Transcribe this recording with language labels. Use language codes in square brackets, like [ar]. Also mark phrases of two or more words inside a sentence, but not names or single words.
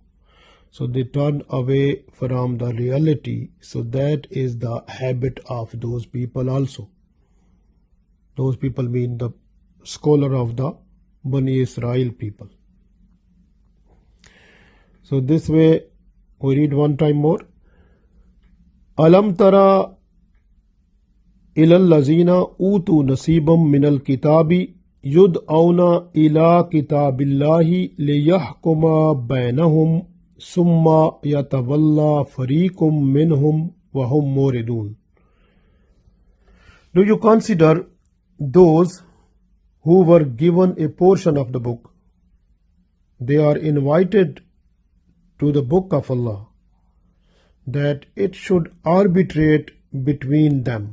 [en] So they turn away from the reality. So that is the habit of those people also. Those people mean the scholar of the Bani Israel people. So this way, we read one time more. [ar] ألم تر إلى الذين أوتوا نصيبا من الكتاب يدعون إلى كتاب الله ليحكم بينهم ثم يتولى فريق منهم وهم معرضون. [en] Do you consider those who were given a portion of the book? They are invited to the book of Allah, that it should arbitrate between them.